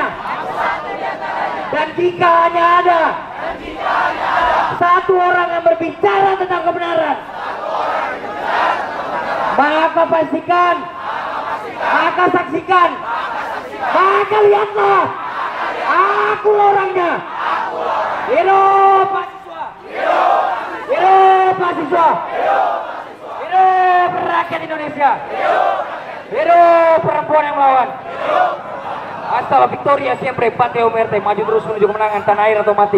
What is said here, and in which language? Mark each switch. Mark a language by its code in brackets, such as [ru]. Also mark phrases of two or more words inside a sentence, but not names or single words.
[id] Dan jika hanya ada 1 orang yang berbicara tentang kebenaran, maka pastikan, maka saksikan, maka lihatlah, aku orangnya. Hidup mahasiswa, hidup mahasiswa, hidup rakyat Indonesia, hidup perempuan yang melawan. [es] Hasta la victoria siempre, patria o muerte. [id] Maju terus menuju kemenangan, tanah air atau mati.